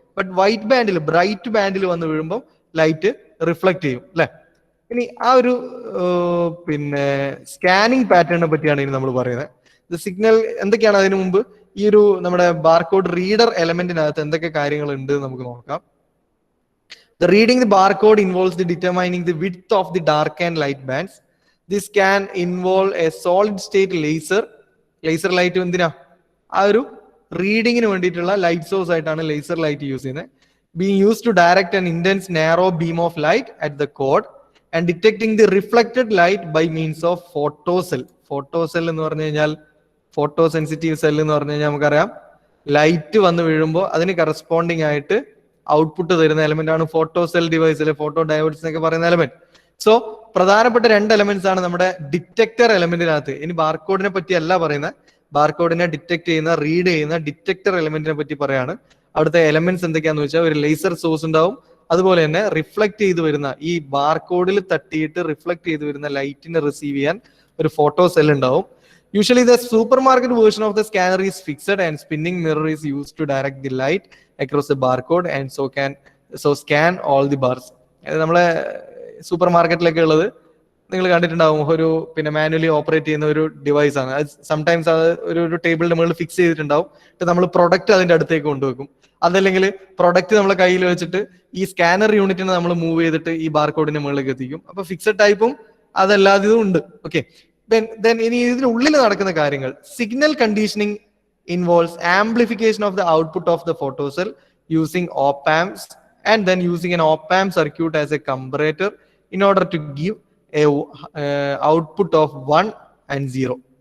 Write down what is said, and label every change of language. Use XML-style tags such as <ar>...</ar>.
<ml>But white ബാൻഡിൽ, bright ബാൻഡിൽ വന്ന് വീഴുമ്പോൾ light reflect ചെയ്യും അല്ലെ. ഇനി ആ ഒരു പിന്നെ സ്കാനിങ് പാറ്റേണിനെ പറ്റിയാണ് ഇനി നമ്മൾ പറയുന്നത്. സിഗ്നൽ എന്തൊക്കെയാണ് അതിനു മുമ്പ് ഈ ഒരു നമ്മുടെ ബാർകോഡ് റീഡർ എലമെന്റിനകത്ത് എന്തൊക്കെ കാര്യങ്ങൾ ഉണ്ട് നമുക്ക് നോക്കാം.</ml> <en>The reading the barcode involves the determining the width of the dark and light bands. This can involve a solid state laser light.</en> <ml>എന്തിനാ? ആ ഒരു റീഡിങ്ങിന് വേണ്ടിയിട്ടുള്ള ലൈറ്റ് സോഴ്സ് ആയിട്ടാണ് ലേസർ ലൈറ്റ് യൂസ് ചെയ്യുന്നത്.</ml> <en>being used to direct an intense narrow beam of light at the code and detecting the reflected light by means of photocell.</en> <ml>Photocell എന്ന് പറഞ്ഞു കഴിഞ്ഞാൽ photo sensitive cell എന്ന് പറഞ്ഞു കഴിഞ്ഞാൽ നമുക്കറിയാം light വന്ന് വീഴുമ്പോൾ അതിന് കറസ്പോണ്ടിങ് ആയിട്ട് ഔട്ട്പുട്ട് തരുന്ന എലമെന്റ് ആണ് ഫോട്ടോ സെൽ ഡിവൈസ് അല്ലെ ഫോട്ടോ ഡയോഡ്സ് എന്നൊക്കെ പറയുന്ന എലമെന്റ്. സോ പ്രധാനപ്പെട്ട 2 എലമെന്റ്സ് ആണ് നമ്മുടെ ഡിറ്റക്ടർ എലമെന്റിനകത്ത്. ഇനി ബാർകോഡിനെ പറ്റി അല്ല പറയുന്നത്, ബാർകോഡിനെ ഡിറ്റക്ട് ചെയ്യുന്ന റീഡ് ചെയ്യുന്ന ഡിറ്റക്ടർ എലമെന്റിനെ പറ്റി പറയാണ്. അവിടുത്തെ എലമെന്റ്സ് എന്തൊക്കെയാന്ന് വെച്ചാൽ ഒരു ലേസർ സോഴ്സ് ഉണ്ടാവും, അതുപോലെ തന്നെ റിഫ്ലക്ട് ചെയ്ത് വരുന്ന ഈ ബാർകോഡിൽ തട്ടിയിട്ട് റിഫ്ലക്ട് ചെയ്ത് വരുന്ന ലൈറ്റിനെ റിസീവ് ചെയ്യാൻ ഒരു ഫോട്ടോ സെൽ ഉണ്ടാവും.</ml> <en>Usually the supermarket version of the scanner is fixed and spinning mirror is used to direct the light across the barcode and so scan all the bars.</en> <ml>നമ്മളെ super മാർക്കറ്റിലൊക്കെ ഉള്ളത് നിങ്ങൾ കണ്ടിട്ടുണ്ടാവും, ഒരു പിന്നെ manually operate ചെയ്യുന്ന ഒരു device ആണ്. അത് സംടൈംസ് അത് ഒരു ടേബിളിന്റെ മുകളിൽ ഫിക്സ് ചെയ്തിട്ടുണ്ടാവും. നമ്മൾ പ്രൊഡക്റ്റ് അതിന്റെ അടുത്തേക്ക് കൊണ്ടുവെക്കും. അതല്ലെങ്കിൽ പ്രൊഡക്റ്റ് നമ്മളെ കയ്യിൽ വെച്ചിട്ട് ഈ സ്കാനർ യൂണിറ്റിനെ നമ്മൾ മൂവ് ചെയ്തിട്ട് ഈ ബാർകോഡിന്റെ മുകളിലേക്ക് എത്തിക്കും. അപ്പൊ ഫിക്സഡ് ടൈപ്പും അതല്ലാതെയും ഉണ്ട്.</ml> <en>okay,</en> <ml>ഇനി ഇതിനുള്ളിൽ നടക്കുന്ന കാര്യങ്ങൾ,</ml> <en>Signal conditioning involves amplification of the output of the photo cell using op amps and then using an op amp circuit as a comparator in order to give a output of 1 and 0.</en>